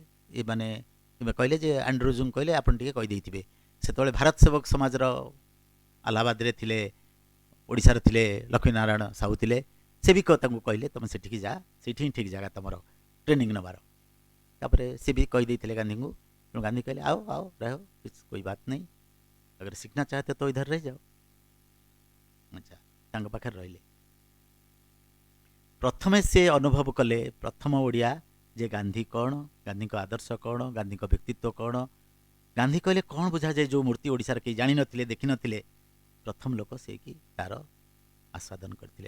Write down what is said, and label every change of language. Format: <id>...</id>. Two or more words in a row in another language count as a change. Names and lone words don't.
<or>ଏମାନେ କହିଲେ ଯେ ଆଣ୍ଡ୍ରୁଜଙ୍କୁ କହିଲେ ଆପଣ ଟିକେ କହିଦେଇଥିବେ। ସେତେବେଳେ ଭାରତ ସେବକ ସମାଜର ଆହ୍ଲାବାଦରେ ଥିଲେ, ଓଡ଼ିଶାରେ ଥିଲେ ଲକ୍ଷ୍ମୀନାରାୟଣ ସାହୁ ଥିଲେ। ସେ ବି ତାଙ୍କୁ କହିଲେ ତମେ ସେଠିକି ଯା, ସେଇଠି ହିଁ ଠିକ୍ ଜାଗା ତମର ଟ୍ରେନିଂ ନେବାର। ତାପରେ ସେ ବି କହିଦେଇଥିଲେ ଗାନ୍ଧୀଙ୍କୁ। ତେଣୁ ଗାନ୍ଧୀ କହିଲେ</or> <hi>आओ आओ रहो, कोई बात नहीं, अगर सीखना चाहते तो इधर रह जाओ।</hi> <or>ଆଚ୍ଛା, ତାଙ୍କ ପାଖରେ ରହିଲେ। ପ୍ରଥମେ ସେ ଅନୁଭବ କଲେ, ପ୍ରଥମ ଓଡ଼ିଆ, ଯେ ଗାନ୍ଧୀ କ'ଣ, ଗାନ୍ଧୀଙ୍କ ଆଦର୍ଶ କ'ଣ, ଗାନ୍ଧୀଙ୍କ ବ୍ୟକ୍ତିତ୍ୱ କ'ଣ। ଗାନ୍ଧୀ କହିଲେ କ'ଣ ବୁଝାଯାଏ ଯେଉଁ ମୂର୍ତ୍ତି ଓଡ଼ିଶାରେ କେହି ଜାଣିନଥିଲେ, ଦେଖିନଥିଲେ, ପ୍ରଥମ ଲୋକ ସେ କି ତାର ଆସ୍ୱାଦନ କରିଥିଲେ।</or>